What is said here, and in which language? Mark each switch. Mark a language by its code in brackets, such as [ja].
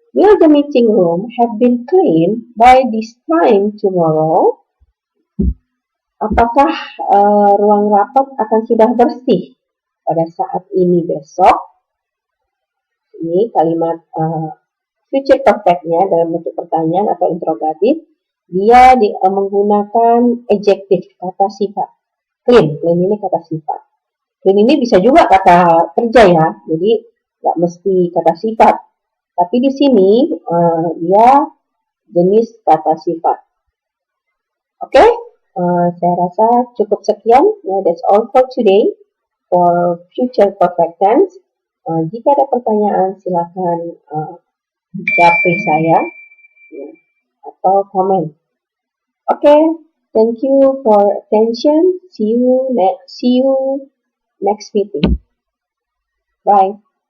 [en] Will the meeting room have been cleaned by this time tomorrow? [id] Apakah ruang rapat akan sudah bersih pada saat ini besok? Ini kalimat future perfect-nya dalam bentuk pertanyaan atau interrogatif. Dia menggunakan adjective, kata sifat. Clean ini kata sifat. Clean ini bisa juga kata kerja ya, jadi nggak mesti kata sifat. Tapi di sini dia jenis kata sifat. Oke, saya rasa cukup sekian. [en] That's all for today for future perfect tense. [id] Jika ada pertanyaan silakan japri saya atau komen. [en] Okay, thank you for attention. See you next meeting. Bye.